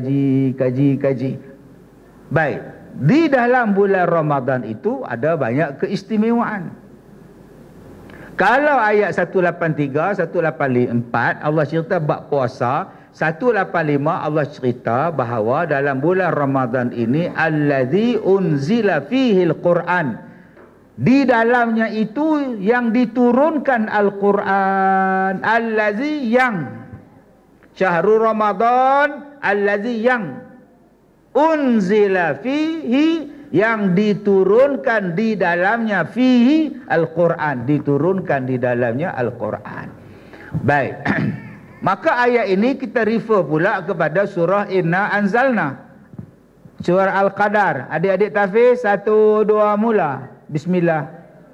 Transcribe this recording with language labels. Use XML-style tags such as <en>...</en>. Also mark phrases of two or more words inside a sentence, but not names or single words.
<ms>Baik, di dalam bulan Ramadan itu ada banyak keistimewaan. Kalau ayat 183, 184 Allah cerita bab puasa, 185 Allah cerita bahawa dalam bulan Ramadan ini</ms> <ar>الذي أنزل فيه القرآن,</ar> <ms>di dalamnya itu yang diturunkan Al-Quran. Allazi, yang</ms> <ar>شهر رمضان الذي,</ar> <ms>yang</ms> <ar>أنزل فيه,</ar> <ms>yang diturunkan di dalamnya,</ms> <ar>فيه القرآن,</ar> <ms>diturunkan di dalamnya Al-Quran. Baik. Maka ayat ini kita refer pula kepada surah Inna Anzalna, surah Al-Qadar. Adik-adik tahfiz, 1, 2 mula. Bismillah.</ms>